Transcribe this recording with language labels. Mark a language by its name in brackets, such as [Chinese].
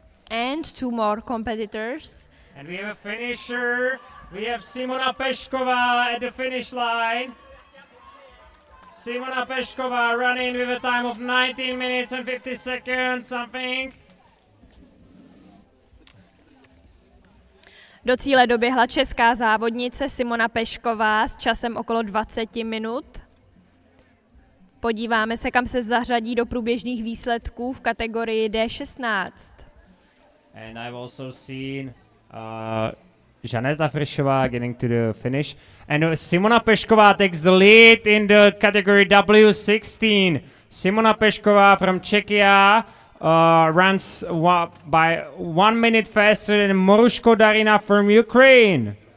[English] And 2 more competitors. And we have a finisher. We have Simona Pešková at the finish line. Simona Pešková running with a time of 19 minutes and 50 seconds, something. [Czech] Do cíle doběhla česká závodnice Simona Pešková s časem okolo 20 minut. Podíváme se, kam se zařadí do průběžných výsledků v kategorii D16. [English] And I've also seen Žaneta Frišová getting to the finish. And Simona Pešková takes the lead in the category W16. Simona Pešková from Czechia runs by 1 minute faster than Moruško Darina from Ukraine.